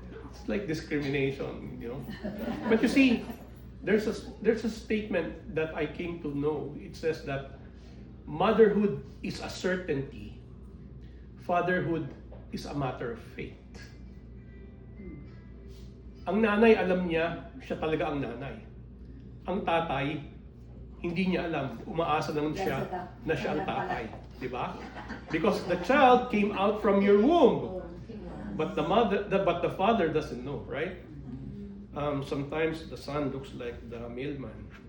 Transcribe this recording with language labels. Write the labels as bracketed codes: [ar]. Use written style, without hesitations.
[en] It's like discrimination, you know. But you see, there's a statement that I came to know. It says that motherhood is a certainty. Fatherhood is a matter of faith. [tl] Ang nanay, alam niya, siya talaga ang nanay. Ang tatay, hindi niya alam, umaasa lang siya na siya ang tatay. Diba? [en] Because the child came out from your womb. But the father doesn't know, right? Sometimes the son looks like the mailman.